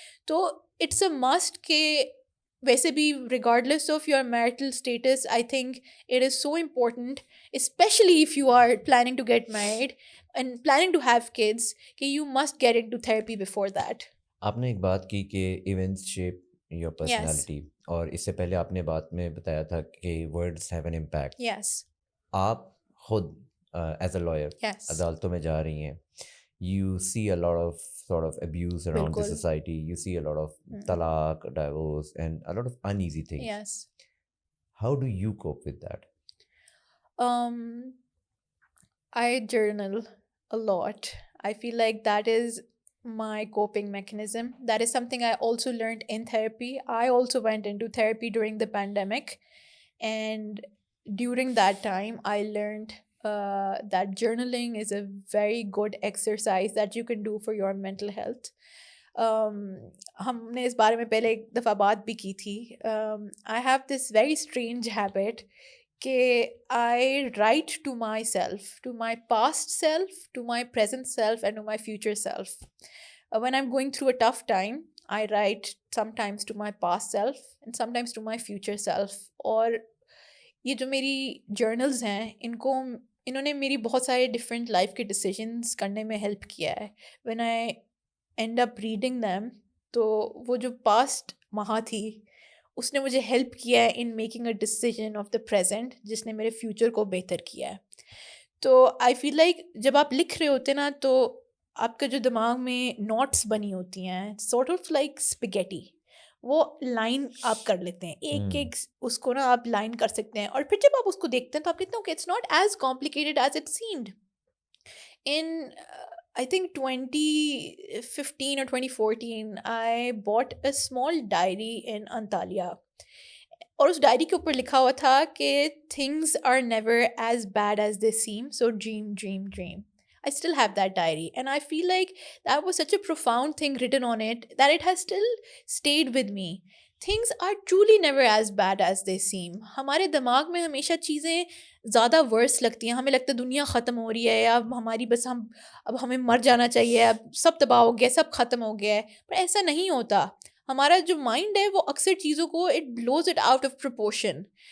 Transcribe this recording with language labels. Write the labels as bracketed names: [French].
[English] تو it's a must [Urdu] کہ ویسے بھی [English] Regardless of your marital status, I think it is so important, especially if you are planning to get married and planning to have kids, کہ you must get into therapy before that. [Urdu] آپ نے ایک بات کی کہ [English] Events shape your personality. [Urdu] اور اس سے پہلے آپ نے بات میں بتایا تھا کہ [English] words have an impact. Yes. [Urdu] آپ خود [English] As a lawyer Yes. [Urdu] عدالتوں میں جا رہی ہیں, [English] you see a lot of sort of abuse around the [Urdu] بالکل. [English] society, you see a lot of talaq, divorce and a lot of uneasy things. Yes. How do you cope with that? I journal a lot. I feel like that is my coping mechanism. That is something I also learned in therapy. I also went into therapy during the pandemic, and during that time I learned that journaling is a very good exercise that you can do for your mental health. [Urdu] ہم نے اس بارے میں پہلے ایک دفعہ بات بھی کی تھی. [English] I have this very strange habit [Urdu] کہ [English] I write to myself, to my past self, to my present self and to my future self. When I'm going through a tough time, I write sometimes to my past self and sometimes to my future self. [Urdu] اور یہ جو میری journals ہیں انہوں نے میری بہت سارے [English] different life [Urdu] کے ڈیسیژنس کرنے میں ہیلپ کیا ہے. [English] when I end up reading them, [Urdu] تو وہ جو پاسٹ مہا تھی اس نے مجھے ہیلپ کیا ہے [English] in making a decision of the present [Urdu] جس نے میرے فیوچر کو بہتر کیا ہے. [English] تو I feel like [Urdu] جب آپ لکھ رہے ہوتے نا تو آپ کا جو دماغ میں نوٹس بنی ہوتی ہیں [English] sort of like spaghetti, [Urdu] وہ لائن آپ کر لیتے ہیں ایک ایک اس کو نا آپ لائن کر سکتے ہیں. اور پھر جب آپ اس کو دیکھتے ہیں تو آپ کہتے ہیں کہ [English] It's not as complicated as it seemed. In I think 2015 or 2014 I bought a small diary in Antalya, [Urdu] اور اس ڈائری کے اوپر لکھا ہوا تھا کہ [English] things are never as bad as they seem, so dream dream dream. I still have that diary and I feel like that was such a profound thing written on it that it has still stayed with me. Things are truly never as bad as they seem. [Urdu] ہمارے دماغ میں ہمیشہ چیزیں زیادہ ورس لگتی ہیں, ہمیں لگتا ہے دنیا ختم ہو رہی ہے, اب ہماری بس اب ہمیں مر جانا چاہیے, اب سب تباہ ہو گیا, سب ختم ہو گیا ہے. پر ایسا نہیں ہوتا. ہمارا جو مائنڈ ہے وہ اکثر چیزوں کو [English] It blows it out of proportion.